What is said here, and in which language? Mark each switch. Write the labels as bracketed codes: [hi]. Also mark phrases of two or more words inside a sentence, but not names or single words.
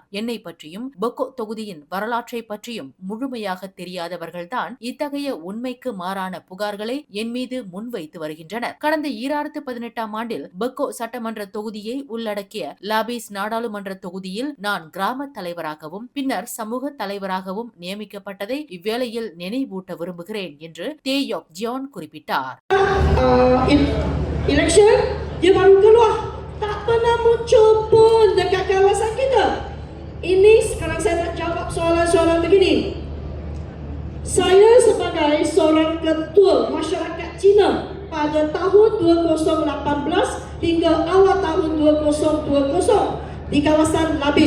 [ta] என்னை பற்றியும் பெகோ தொகுதியின் வரலாற்றை பற்றியும் முழுமையாக தெரியாதவர்கள்தான் இத்தகைய உண்மைக்கு மாறான புகார்களை என் மீது முன்வைத்து வருகின்றனர். கடந்த 2018ஆம் ஆண்டில் பெகோ சட்டமன்ற தொகுதியை உள்ளடக்கிய லாபீஸ் நாடாளுமன்ற தொகுதியில் நான் கிராம தலைவராகவும் பின்னர் சமூக தலைவராகவும் நியமிக்கப்பட்டதை இவ்வேளையில் நினைவூட்ட விரும்புகிறேன் என்று தே யோக் ஜியோன் குறிப்பிட்டார். [ms] Election dia baru keluar, tak pernah muncul pun dekat kawasan kita. Ini sekarang saya nak jawab soalan-soalan begini. Saya sebagai seorang ketua masyarakat Cina pada tahun 2018 hingga awal tahun 2020 di kawasan Labis.